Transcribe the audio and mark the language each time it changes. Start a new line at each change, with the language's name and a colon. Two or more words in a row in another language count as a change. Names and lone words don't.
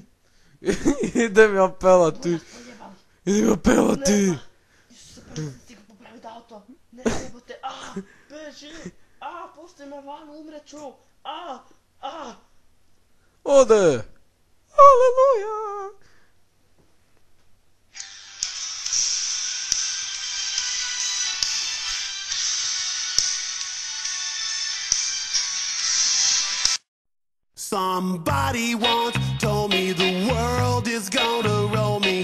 Serbian: Idem ja pelati. Idem ja pelati. Isuse, prvo sam stiga popraviti auto. Ne, jebote, beži. Pusti me van, umreću. Ode. Aleluja.
English: Somebody once told me the world is gonna roll me.